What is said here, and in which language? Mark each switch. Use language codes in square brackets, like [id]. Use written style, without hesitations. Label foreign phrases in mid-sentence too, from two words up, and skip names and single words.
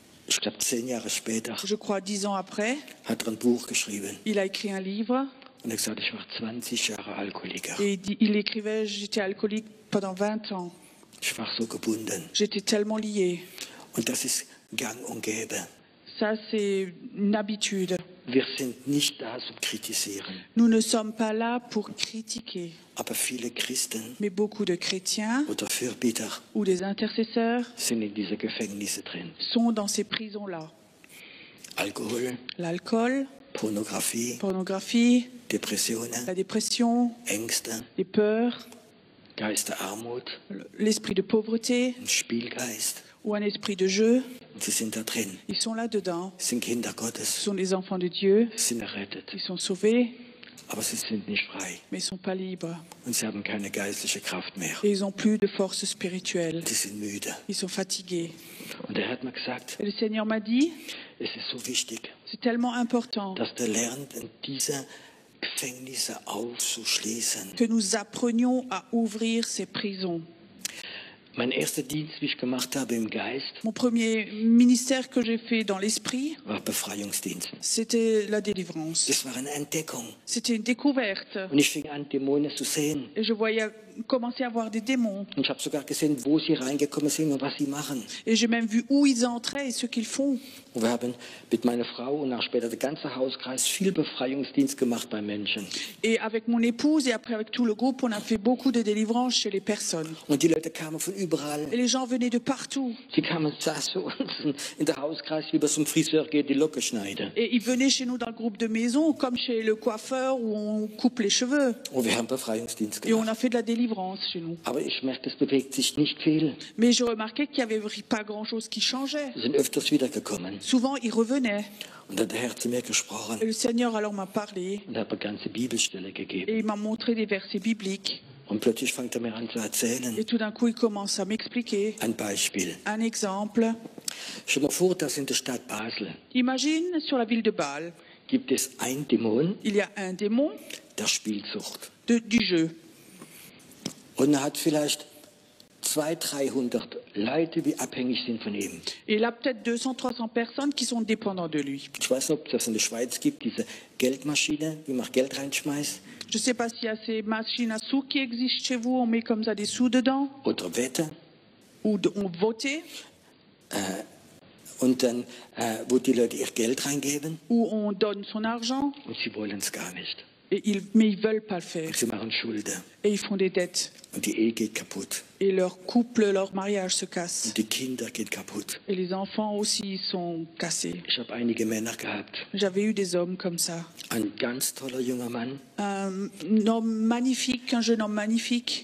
[de] Ich glaube 10 Jahre später [fr] je crois 10 ans après, [de] hat er ein Buch geschrieben. [fr] il a écrit un livre [de] Und er hat gesagt, ich war 20 Jahre Alkoholiker. [fr] et il écrivait « J'étais alcoolique pendant 20 ans. [de] Ich war so gebunden. [fr] J'étais tellement lié. [de] Und das ist gang und gäbe. » [fr] Ça, c'est une habitude. [de] Wir sind nicht da zum Kritisieren. [fr] Nous ne sommes pas là pour critiquer. [de] Aber viele Christen [fr] Mais beaucoup de chrétiens [de] oder Fürbitter [fr] ou des intercesseurs [de] sind in diese Gefängnisse drin. [fr] sont dans ces prisons-là. [de] Alkohol, [fr] L'alcool, [de] Pornografie, [fr] pornographie, [de] Depressionen, [fr] la dépression, [de] Ängste, [fr] les peurs, [de] Geist der Armut, [fr] l'esprit de pauvreté [de] ein Spielgeist. [fr] ou un esprit de jeu. [de] Und sie sind da drin. [fr] Ils sont là-dedans. [de] Sie sind Kinder [fr] Ce [de] Gottes, [fr] sont des enfants de Dieu. [de] sie sind errettet. [fr] Ils sont sauvés, [de] Aber sie sind nicht frei. [fr] mais ils ne sont pas libres. [de] Und sie haben keine geistliche Kraft mehr. [fr] Et ils n'ont plus de force spirituelle. [de] Sie sind müde. [fr] Ils sont fatigués. [de] Und er hat mir gesagt, [fr] Et le Seigneur m'a dit, [de] es ist so wichtig, [fr] c'est tellement important [de] dass du lernst, in diese Gefängnisse aufzuschließen. [fr] que nous apprenions à ouvrir ces prisons. [de] Mein erster Dienst, wie ich gemacht habe im Geist, [fr] Mon premier ministère que j'ai fait dans l'esprit, [de] war Befreiungsdienst. [fr] c'était la délivrance. [de] Das war eine Entdeckung. [fr] C'était une découverte. [de] Und ich fing an, Dämonen zu sehen. [fr] Et je voyais commencer à voir des démons. [de] Und ich habe sogar gesehen, wo sie reingekommen sind und was sie machen. [fr] Et j'ai même vu où ils entraient et ce qu'ils font. [de] Und wir haben mit meiner Frau und auch später der ganze Hauskreis viel Befreiungsdienst gemacht bei Menschen. [fr] Et avec mon épouse et après avec tout le groupe, on a fait beaucoup de délivrance chez les personnes. [de] Und die Leute kamen von überall. [fr] Et les gens venaient de partout. [de] Sie kamen, saßen zu uns in der Hauskreis, wie man zum Friseur geht, die Locke schneiden. [fr] Et ils venaient chez nous dans le groupe de maison, comme chez le coiffeur où on coupe les cheveux. [de] Und wir haben Befreiungsdienst [fr] Et on [de] gemacht. [fr] a fait de la délivrance chez nous. [de] Aber ich merke, es bewegt sich nicht viel. [fr] Mais je remarquais qu'il n'y avait pas grand-chose qui changeait. [de] Sie sind öfters wiedergekommen. [fr] Souvent, ils revenaient. [de] Und dann hat der Herr zu mir [fr] Et [de] gesprochen [fr] le Seigneur alors m'a parlé [de] und hat mir ganze Bibelstelle gegeben. [fr] et il m'a montré des versets bibliques. [de] Und plötzlich fängt er mir an zu erzählen. [fr] Et tout d'un coup, il commence à m'expliquer [de] Ein Beispiel. [fr] un exemple. [de] Stell dir mal vor, dass in der Stadt Basel [fr] Imagine, sur la ville de Bâle, [de] gibt es ein Dämon [fr] il y a un démon [de] der Spielsucht. [fr] du jeu. [de] Und er hat vielleicht 200, 300 Leute, die abhängig sind von ihm. [fr] Et il a peut-être 200, 300 personnes qui sont dépendantes de lui. [de] Ich weiß nicht, ob es das in der Schweiz gibt, diese Geldmaschine, wie man Geld reinschmeißt. [fr] Je ne sais pas s'il y a ces machines à sous qui existent chez vous, on met comme ça des sous dedans, [de] Oder Wette. [fr] ou on votait, [de] Und dann, wo die Leute ihr Geld reingeben [fr] ou on donne son argent, [de] und sie wollen es gar nicht. [fr] mais ils ne veulent pas le faire. [de] Und sie machen Schulden. [fr] Et ils font des dettes. [de] Und die Ehe geht kaputt. [fr] Et leur couple, leur mariage se casse. [de] Und die Kinder gehen kaputt. [fr] Et les enfants aussi sont cassés. [de] Ich habe einige Männer gehabt. [fr] J'avais eu des hommes comme ça. [de] Ein ganz toller junger Mann, [fr] Un homme magnifique, un jeune homme magnifique,